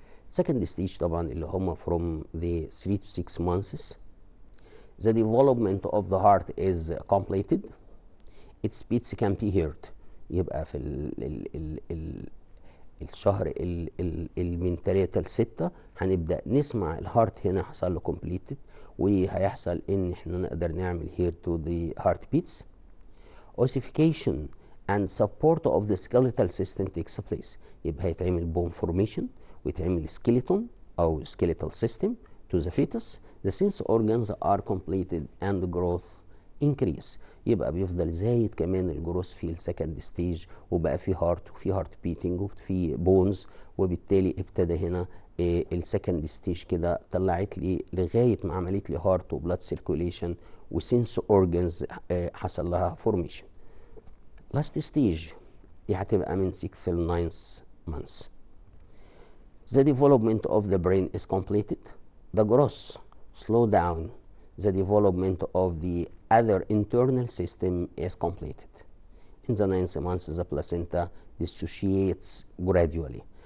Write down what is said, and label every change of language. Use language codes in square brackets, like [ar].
[en] second stage [ar] طبعا اللي هم [en] from the 3 to 6 months. The development of the heart is completed. Its beats can be heard. [ar] يبقى في الشهر من 3 ل 6 هنبدأ نسمع الهارت هنا حصل له completed، وهيحصل ان احنا نقدر نعمل [en] hear to the heart beats. Ossification and support of the skeletal system takes place. [ar] يبقى هيتعمل [en] bone formation ويتعمل skeleton أو skeletal system to the fetus. The sense organs are completed and growth [ar] increase، يبقى بيفضل زايد كمان الجروث في السكند ستيج، وبقى في هارت وفي هارت بيتنج وفي بونز، وبالتالي ابتدى هنا السكند ستيج كده طلعت لي لغايه ما عملت لي هارت وبلاد سيركوليشن وسنس اورجنز حصل لها فورميشن. لاست ستيج دي هتبقى من 6 ل 9 months. [en] The development of the brain is completed. The growth slow down. The development of the other internal system is completed. In the 9th month the placenta dissociates gradually.